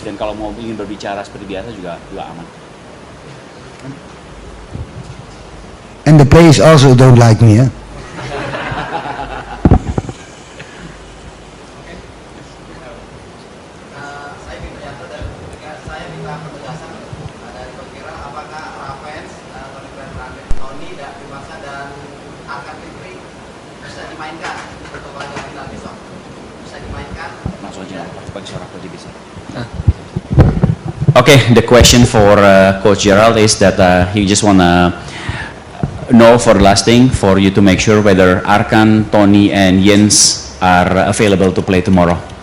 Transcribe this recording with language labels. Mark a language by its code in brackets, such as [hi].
[id] Dan kalau mau ingin berbicara seperti biasa juga aman. [en] And the players also don't like me, yeah? [id] Saya minta saya minta penjelasan dari Coach Gerald, apakah Ravens, Tony, Dewasa dan Arkan Fikri bisa dimainkan untuk laga final besok? Bisa dimainkan? Langsung aja, pakai suara aku bisa. [en] Okay, the question for Coach Gerald is that he just wanna know for the last thing for you to make sure whether Arkan, Tony, and Jens are available to play tomorrow.